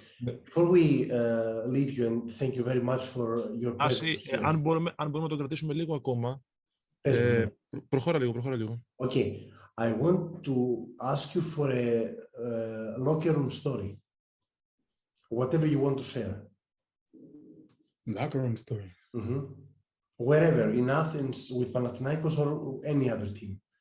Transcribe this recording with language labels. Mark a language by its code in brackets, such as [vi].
[en] Before we leave you, and thank you very much for your presence. [el] Αν μπορούμε να το κρατήσουμε λίγο ακόμα. Προχώρα λίγο. [en] Okay. I want to ask you for a locker room story. Whatever you want to share. Locker room story. Wherever, in Athens, with Panathinaikos or any other team.